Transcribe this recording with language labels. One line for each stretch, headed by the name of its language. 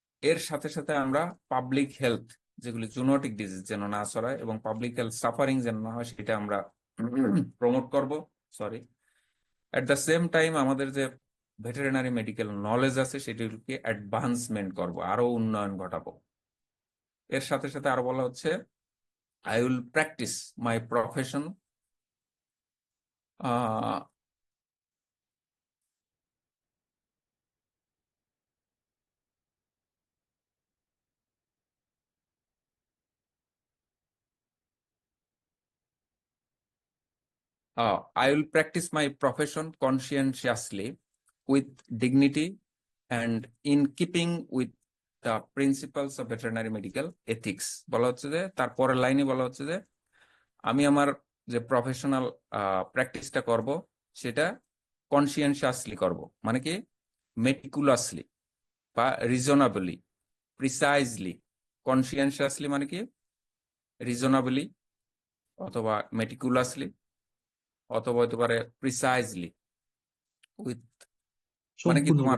Bangla: এর সাথে সাথে আমরা পাবলিক হেলথ, যেগুলি জুনোটিক ডিজিজ যেন না ছড়ায়, এবং পাবলিক হেলথ সাফারিং যেন না হয়, সেটা আমরা প্রমোট করব। Sorry,
English: at the same time
Bangla: আমাদের যে ভেটেরিনারি মেডিকেল নলেজ আছে সেটিকে অ্যাডভান্সমেন্ট করব, আরো উন্নয়ন ঘটাবো। এর সাথে সাথে আরো বলা হচ্ছে,
English: I will practice my profession ah I will practice my profession conscientiously with dignity and in keeping with the principles of veterinary medical ethics.
Bangla: বলা হচ্ছে যে তার পরের লাইনে বলা হচ্ছে যে আমি আমার যে প্রফেশনাল প্র্যাকটিসটা করব সেটা কনসিয়েন্সিয়াসলি করব, মানে কি মেটিকুলাসলি বা রিজনেবলি, প্রিসাইজলি। কনসিয়েন্সিয়াসলি মানে কি রিজনেবলি, অথবা মেটিকুলাসলি, অথবা হতে পারে প্রিসাইজলি উইথ, মানে কি তোমার